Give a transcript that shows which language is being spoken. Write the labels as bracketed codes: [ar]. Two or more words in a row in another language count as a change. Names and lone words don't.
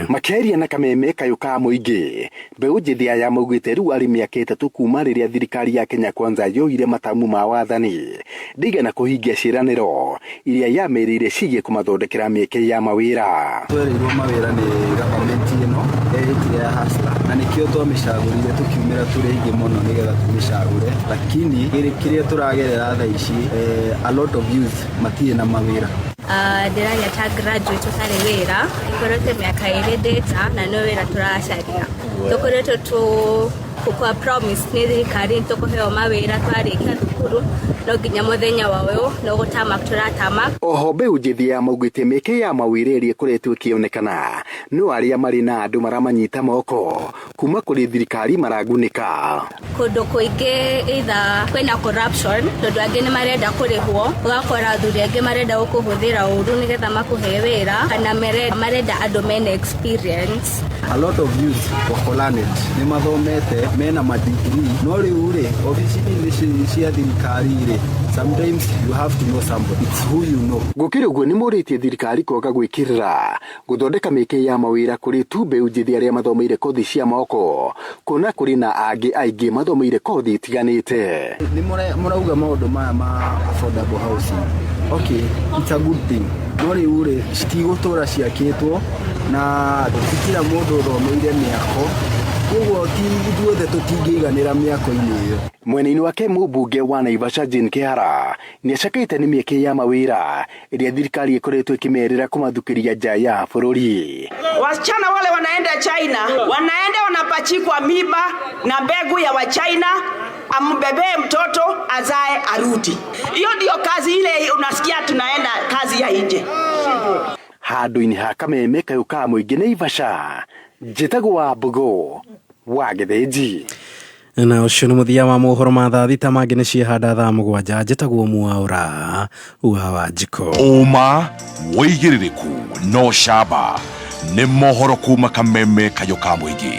[ki] Makeria na kameme kayuka muingi mbeũ njithi aya maugite riu ari miaka 3 kuma riria thirikari ya Kenya Kwanza yoire matamu mawa wathani ndigana kuhingia ciraniro iria yamerire cigie kumathondekera mieke ya mawira. Twerirwo mawira ni government ino etire ya hasla na nikio twamicagurire tukiumira turi ingi muno nigetha tumicagure, lakini kiria turagerera tha ici [en] a lot of youth [ki] matie na mawira. Ndĩranya ta graduate ũtarĩ wĩra ikoretwo mĩaka ĩrĩ ndĩta na no wĩra tũracaria tũkoretwo kwa promise nĩ thirikari tũkũheo mawĩra twarĩkia thukuru no nginya mũthenya wa ũyũ no gũtama tũratama. Oho mbeũ njĩthĩ ya maugĩte mĩeke ya mawĩra ĩrĩa ĩkoretwo ĩkĩonekana no arĩa marĩ na andũ maramanyita moko kuma kũrĩ thirikari maragunĩka. Kũndũ kũingĩ either kwĩna corruption tondũ angĩ nĩ marenda kũrĩhwo ũgakora athuri angĩ marenda gũkũhũthĩra ũru nĩgetha makũhe wĩra kana marenda andũ mena experience. [en] A lot of youth [ki] wakolaned nĩ mathomete mena madigiri no rĩu rĩ obici-inĩ cia thirikari rĩ [en] sometimes you have to know somebody, it's who you know. [ki] Gũkĩrĩ ũguo nĩ mũrĩtie thirikari kwaga gwĩkĩrĩra gũthondeka mĩeke ya mawĩra kũrĩ tu mbeũ njĩthĩ arĩa mathomeire kothi cia moko kuona kũrĩ na angĩ aingĩ mathomeire kothi itiganĩte. Nĩ mũrauga maũndũ maya ma [en] affordable housing, okay, it's a good thing [ki] no rĩu rĩ citigũtũra ciakĩtwo na tikira mũndũ ũthomeire mĩako koguo ti ithuothe tũtingĩiganĩra mĩako-inĩ ĩyo. Mwena-inĩ wake mũmbunge wa Naivasha Jane Kihara nĩacakaĩte nĩ mĩeke ya mawĩra ĩrĩa thirikari ĩkoretwo ĩkĩmerĩra kũmathukĩria nja ya bũrũri. [sw] Wasichana wale wanaenda China, wanaenda wanapachikwa miba na mbegu ya wa China, ambebee mtoto azae arudi. Hiyo ndio kazi ile unasikia tunaenda kazi ya nje. [ki] Handũ-inĩ ha kameme kayũka mũingĩ Naivasha njĩtagwo wa Mbogo wa Gĩthĩnji. Na ũcio nĩ mũthia wa mohoro ma thaa thita mangĩ nĩ ciehanda thaa mũgwanja njĩtagwo Mwaũra wa Njiko. Ũma wĩigĩrĩrĩku no camba nĩ mohoro kuma kameme kayũka mũingĩ.